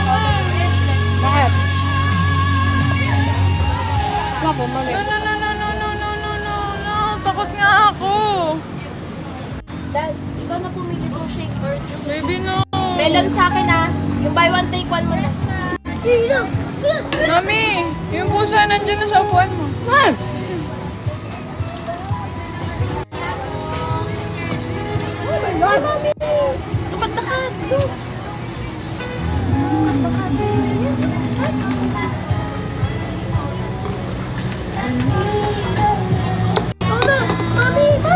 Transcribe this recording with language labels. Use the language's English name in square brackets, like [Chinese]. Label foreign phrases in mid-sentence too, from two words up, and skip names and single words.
[Filipino] Bakit? Wala po, mali. No. Takot nga ako. Dad, ikaw na pumili kong shaker. [English] Baby, no. [Filipino] Melon sa akin ah. Yung [English] buy one take one [Filipino] mo na. Mami, yung pusa nandiyan na sa upuan mo. Mami! Takat-takat! Mami!